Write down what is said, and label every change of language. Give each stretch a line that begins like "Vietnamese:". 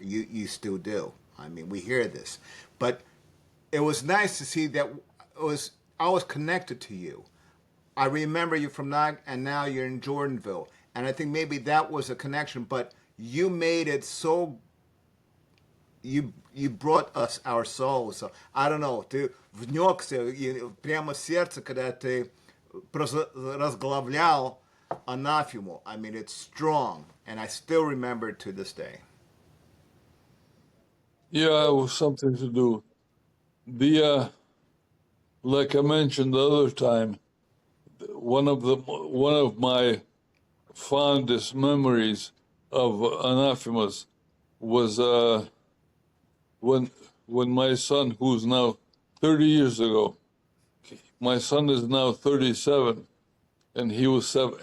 English: You still do. I mean, we hear this, but it was nice to see that I was connected to you. I remember you from Nog, and now you're in Jordanville, and I think maybe that was a connection. But you made it so. You brought us our souls. So, I don't know.
Russian: Ты внесся прямо в сердце, когда ты разглавлял Anathema.
English: I mean, it's strong, and I still remember it to this day. Yeah, it was something to do. Like I mentioned the other time, one of my fondest memories of anathemas was when my son, who's now 30 years ago, my son is now 37, and he was 7.